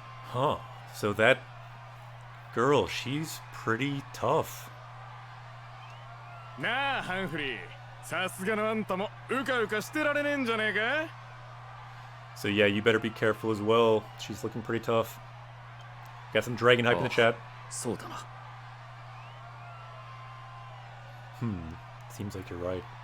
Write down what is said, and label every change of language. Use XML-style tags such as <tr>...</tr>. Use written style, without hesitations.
<en>Huh. So that girl, she's pretty tough.</en> <ja>なあハンフリー、さすがのあんたもうかうかしてられねえんじゃねえか?</ja> <en>So yeah, you better be careful as well. She's looking pretty tough. Got some dragon hype in the chat. Seems like you're right.</en>